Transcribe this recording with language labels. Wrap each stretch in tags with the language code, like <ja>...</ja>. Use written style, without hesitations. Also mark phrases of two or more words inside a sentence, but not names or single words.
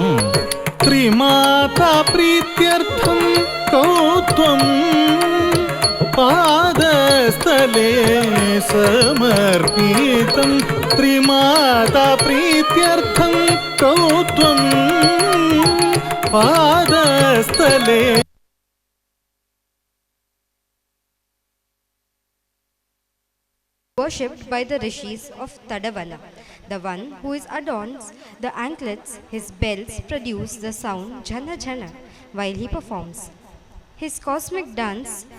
<sa>ತ್ರಿಮಾತಾ ಪ್ರೀತ್ಯರ್ಥಂ ಕೌತ್ವಂ ಪಾದಸ್ಥಲೆ ಸಮರ್ಪಿತಂ ತ್ರಿಮಾತಾ ಪ್ರೀತ್ಯರ್ಥಂ ಕೌತ್ವಂ ಪಾದಸ್ಥಲೆ</sa> <en>worshipped by the rishis of Tadavana. The one who is adorns the anklets, his bells produce the sound jhana jhana while he performs his cosmic dance.</en>